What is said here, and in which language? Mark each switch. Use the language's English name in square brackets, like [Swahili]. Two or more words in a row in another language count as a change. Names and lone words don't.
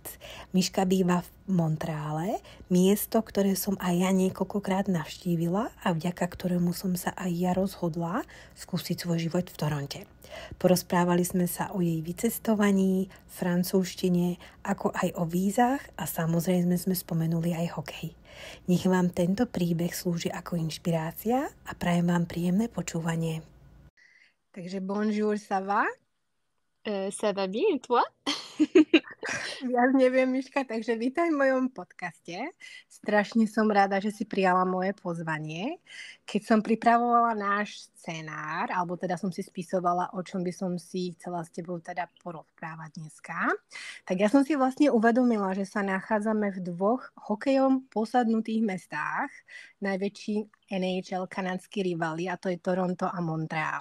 [Slovak] Miška býva v Montreale, miesto, ktoré som aj ja niekoľkokrát navštívila a vďaka ktorému som sa aj ja rozhodla skúsiť svoj život v Toronte. Porozprávali sme sa o jej vycestovaní, francúzštine, ako aj o vízach a samozrejme sme spomenuli aj hokej. Nech vám tento príbeh slúži ako inšpirácia a prajem vám príjemné počúvanie. [French] Takže bonjour, ça va? Ça va bien, et toi? [Slovak] Ja neviem, Miška, takže vítaj v mojom podcaste. Strašne som rada, že si prijala moje pozvanie. Keď som pripravovala náš scenár, alebo teda som si spisovala, o čom by som si chcela s tebou teda porozprávať dneska, tak ja som si vlastne uvedomila, že sa nachádzame v dvoch hokejom posadnutých mestách, najväčší NHL kanadský rivali, a to je Toronto a Montreal.